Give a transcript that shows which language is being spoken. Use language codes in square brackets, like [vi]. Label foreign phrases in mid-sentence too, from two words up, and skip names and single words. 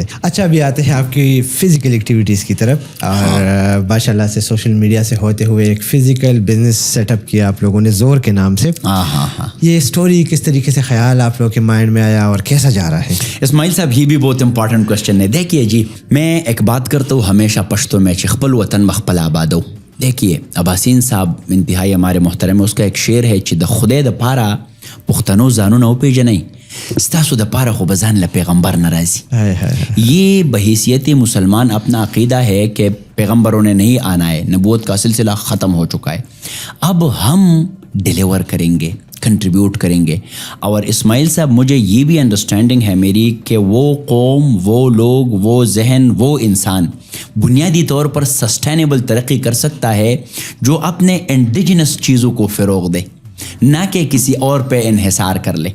[ur] اچھا, ابھی آتے ہیں آپ کی [en] physical activities [ur] کی طرف. اور ماشاء اللہ سے [en] social media [ur] سے ہوتے ہوئے ایک [en] physical business set up [ur] کیا آپ لوگوں نے, زور کے نام سے. یہ اسٹوری کس طریقے سے خیال آپ لوگوں کے مائنڈ میں آیا اور کیسا جا رہا ہے؟ اسماعیل صاحب, یہ بھی بہت [en] important question [ur] ہے. دیکھیے جی, میں ایک بات کرتا ہوں ہمیشہ پشتو میں, [ps] خپل وطن مخپل آبادو. [ur] دیکھیے عباسین صاحب انتہائی ہمارے محترم, اس کا ایک شعر ہے [ps] چې د خدای د پاره پښتنو ځانونه وپېژنئ, ستاسو د پاره خو به ځان له پیغمبر ناراضي. [ur] یہ بحیثیت مسلمان اپنا عقیدہ ہے کہ پیغمبروں نے نہیں آنا ہے, نبوت کا سلسلہ ختم ہو چکا ہے. اب ہم ڈیلیور کریں گے, کنٹریبیوٹ کریں گے. اور اسماعیل صاحب, مجھے یہ بھی انڈرسٹینڈنگ ہے میری کہ وہ قوم, وہ لوگ, وہ ذہن, وہ انسان بنیادی طور پر سسٹینیبل ترقی کر سکتا ہے جو اپنے انڈیجنس چیزوں کو فروغ دے, نہ کہ کسی اور پہ انحصار کر لے.